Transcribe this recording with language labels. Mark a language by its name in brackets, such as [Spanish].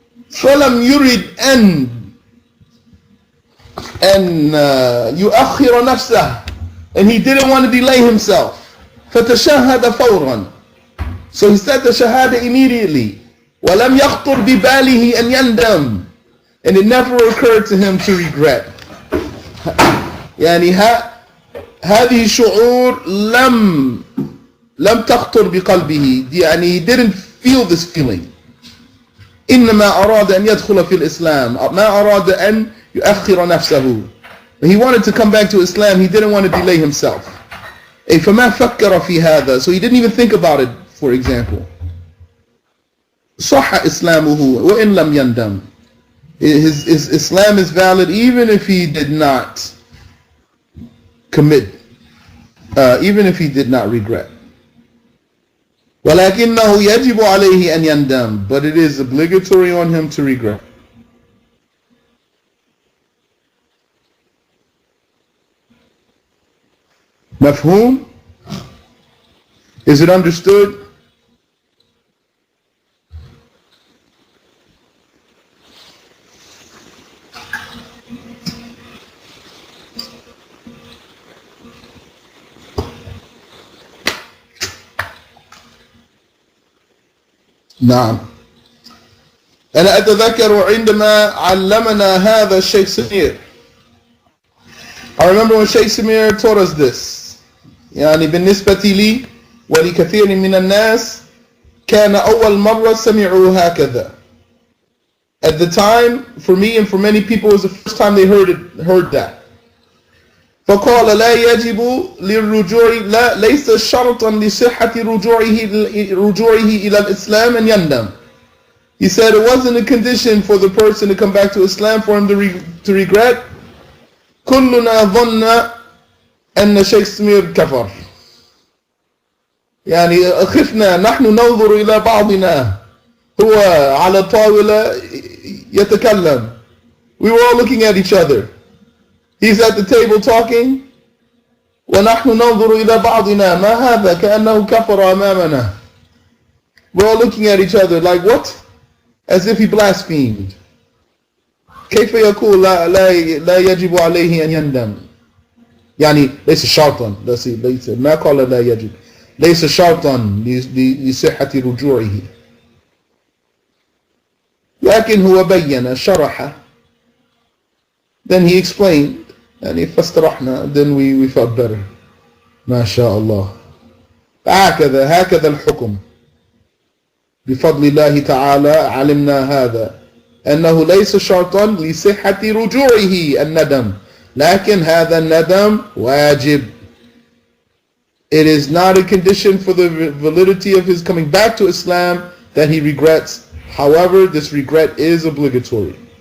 [Arabic] فلم يرد أن يؤخر نفسه, [English] and he didn't want to delay himself. [Arabic] فتشهد فورا, [English] so he said the shahada immediately. [Arabic] ولم يخطر بباله أن يندم, [English] and it never occurred to him to regret. [Arabic] يعني هذه شعور لم تخطر بقلبه, يعني [English] he didn't feel this feeling. [Arabic] إنما أراد أن يدخل في الإسلام, ما أراد أن يؤخر نفسه. [English] He wanted to come back to Islam, he didn't want to delay himself. [Arabic] فما فكر في هذا, [English] so he didn't even think about it, for example. [Arabic] صح إسلامه وإن لم يندم. [English] His Islam is valid even if he did not commit, even if he did not regret. [Arabic] ولكنه يجب عليه أن يندم, [English] but it is obligatory on him to regret. [Arabic] مفهوم? [English] Is it understood? [Arabic] نعم. أنا أتذكر عندما علمنا هذا الشيخ سمير. [English] I remember when Sheikh Samir taught us this. [Arabic] يعني بالنسبة لي ولكثير من الناس كان أول مرة سمعوا هكذا. [English] At the time, for me and for many people, it was the first time they heard that. [Arabic] فقال لا يجب للرجوع, لا ليس شرطا لصحة رجوعه إلى الإسلام أن يندم. [English] He said it wasn't a condition for the person to come back to Islam for him to regret. [Arabic] كلنا ظن أن شيخ سمير كفر. يعني خفنا, نحن ننظر إلى بعضنا, هو على طاولة يتكلم. [English] We were all looking at each other. He's at the table talking. [Arabic] ونحن ننظر إلى بعضنا, ما هذا, كأنه كفر أمامنا. [English] We're all looking at each other like, what? As if he blasphemed. [Arabic] كيف يقول لا يجب عليه أن يندم. يعني ليس شرطا, ليس ما قال لا يجب, ليس شرطا لصحة رجوعه. لكن هو بين, شرح. [English] Then he explained, [Arabic] يعني فاسترحنا, [English] then we felt better. [Arabic] ما شاء الله. هكذا الحكم. بفضل الله تعالى علمنا هذا, أنه ليس شرطا لصحة رجوعه الندم, لكن هذا الندم واجب. [English] It is not a condition for the validity of his coming back to Islam that he regrets. However, this regret is obligatory.